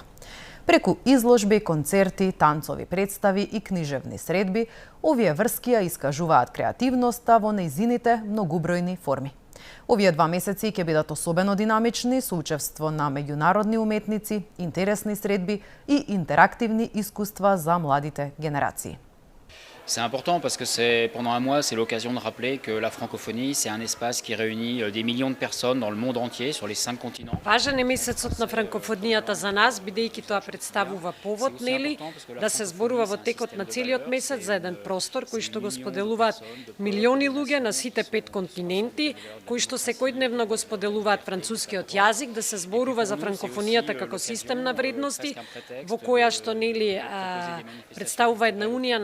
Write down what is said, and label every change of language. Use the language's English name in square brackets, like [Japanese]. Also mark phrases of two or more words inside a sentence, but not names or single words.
[Macedonian] Преку изложби, концерти, танцови представи и книжевни средби, овие врски ја искажуваат креативноста во нејзините многубројни форми. Овие 2 месеци ќе бидат особено динамични со учество на меѓународни уметници, интересни средби и интерактивни искуства за младите генерации. [French] C'est important parce que pendant un mois, c'est l'occasion de rappeler que la francophonie, c'est un espace qui réunit des millions de personnes dans le monde entier, sur les 5 continents. [Macedonian] Важен е месецот на франкофонијата за нас, бидејќи тоа представува повод, нели, да се зборува во текот на целиот месец за еден простор кој што го споделуваат милиони луѓе на сите 5 континенти, кои што секојдневно го споделуваат францускиот јазик, да се зборува за франкофонијата како систем на вредности, во која што, нели, представува една унија